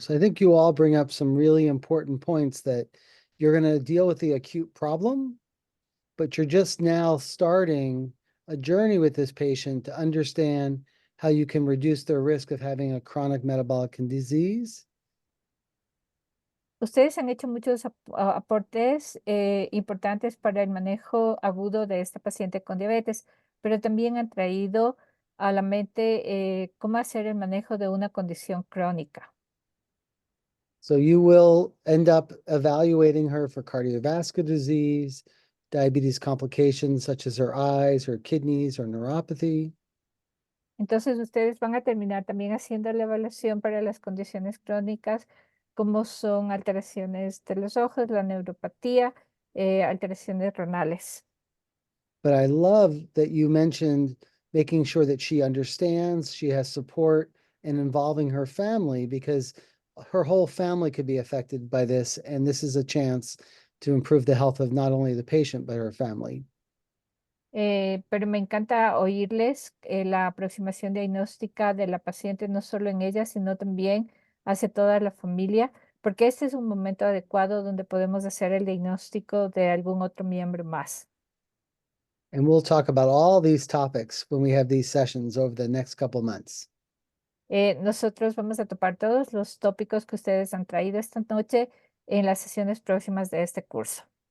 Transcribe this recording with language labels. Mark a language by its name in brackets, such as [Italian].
[English] So I think you all bring up some really important points that you're going to deal with the acute problem, but you're just now starting a journey with this patient to understand how you can reduce their risk of having a chronic metabolic disease. [Spanish] Ustedes han hecho muchos aportes importantes para el manejo agudo de esta paciente con diabetes, pero también han traído a la mente cómo hacer el manejo de una condición crónica. [English] So you will end up evaluating her for cardiovascular disease, diabetes complications such as her eyes, her kidneys, or neuropathy. [Spanish] Entonces ustedes van a terminar también haciendo la evaluación para las condiciones crónicas, como son alteraciones de los ojos, la neuropatía, alteraciones renales. [English] But I love that you mentioned making sure that she understands, she has support, and involving her family, because her whole family could be affected by this, and this is a chance to improve the health of not only the patient, but her family. [Spanish] Pero me encanta oírles la aproximación diagnóstica de la paciente, no solo en ella, sino también hacia toda la familia, porque este es un momento adecuado donde podemos hacer el diagnóstico de algún otro miembro más. [English] And we'll talk about all these topics when we have these sessions over the next couple months. [Spanish] Nosotros vamos a topar todos los tópicos que ustedes han traído esta noche en las sesiones próximas de este curso.